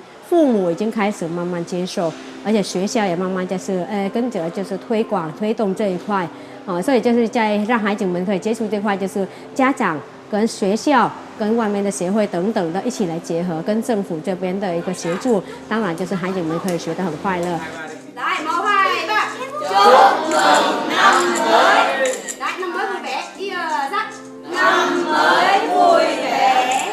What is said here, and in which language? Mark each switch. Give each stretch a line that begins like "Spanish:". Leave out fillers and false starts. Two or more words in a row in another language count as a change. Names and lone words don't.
Chinese: 父母已经开始慢慢接受，而且学校也慢慢就是跟着就是推广推动这一块，所以就是在让孩子们可以接触这块，就是家长跟学校跟外面的协会等等的一起来结合，跟政府这边的一个协助，当然就是孩子们可以学得很快乐。
Vietnamese: 来，1, 2, 3，祝 mừng năm mới. Đấy, năm mới vui vẻ. 1, 2, 3. Năm mới vui vẻ.